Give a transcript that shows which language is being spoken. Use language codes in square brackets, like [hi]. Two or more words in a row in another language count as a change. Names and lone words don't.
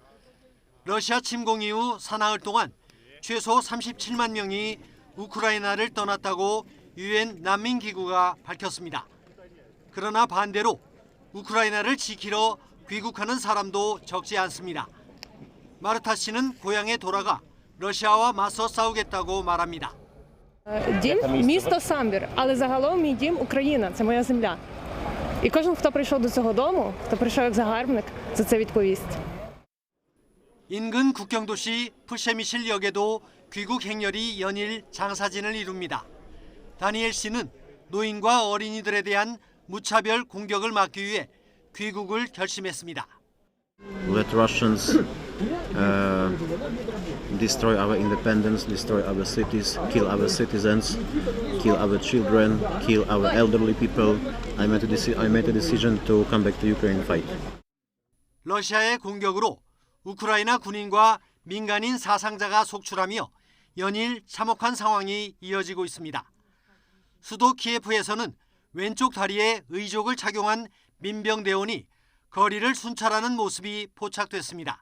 [ko] 러시아 침공 이후 사나흘 동안 최소 37만 명이 우크라이나를 떠났다고 유엔 난민기구가 밝혔습니다. 그러나 반대로 우크라이나를 지키러 귀국하는 사람도 적지 않습니다. 마르타 씨는 고향에 돌아가 러시아와 맞서 싸우겠다고 말합니다. [uk] Дім місто Самбір, але загалом мій дім Україна, це моя земля. І кожен, хто прийшов до цього дому, хто прийшов як загарбник, за це відповість. [ko] 인근 국경도시 푸셰미실 역에도 귀국 행렬이 연일 장사진을 이룹니다. 다니엘 씨는 노인과 어린이들에 대한 무차별 공격을 막기 위해 귀국을 결심했습니다. [en] Let Russians destroy our independence, destroy our cities, kill our citizens, kill our children, kill our elderly people. I made a decision to come back to Ukraine and fight. [ko] 러시아의 공격으로 우크라이나 군인과 민간인 사상자가 속출하며 연일 참혹한 상황이 이어지고 있습니다. 수도 키예프에서는 왼쪽 다리에 의족을 착용한 민병대원이 거리를 순찰하는 모습이 포착됐습니다.